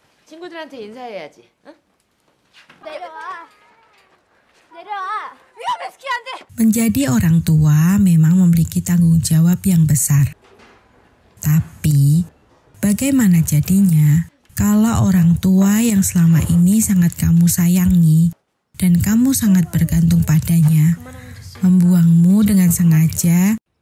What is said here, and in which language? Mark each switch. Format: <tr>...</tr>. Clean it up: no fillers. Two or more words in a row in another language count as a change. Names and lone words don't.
<ko>친구들한테 인사해야지. 응? 내려와. 위험해, 스키 안 돼.</ko> <id>Menjadi orang tua memang memiliki tanggung jawab yang besar. Tapi, bagaimana jadinya kalau orang tua yang selama ini sangat kamu sayangi dan kamu sangat bergantung padanya, membuangmu dengan sengaja?</id>